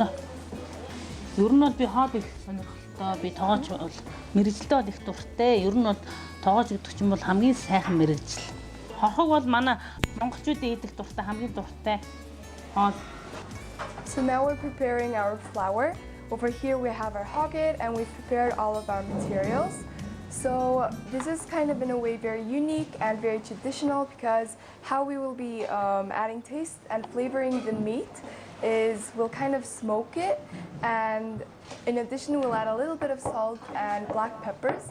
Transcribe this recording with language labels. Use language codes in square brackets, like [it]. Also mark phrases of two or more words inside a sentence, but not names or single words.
[mn] Ер нь бол би хобби сонирхолтой, би тогооч бол мэрэгжилтэй бол их дуртай. Ер нь бол тогооч гэдэг чинь бол хамгийн сайхан мэрэгжил. Хорхог бол манай монголчуудын идэх дуртай хамгийн дуртай хоол. [en] So now we're preparing our flour. Over here we have our hogget and we've prepared all of our materials. So this is kind of in a way very unique and very traditional because how we will be adding taste and flavoring the meat is we'll kind of smoke it, and in addition we'll add a little bit of salt and black peppers.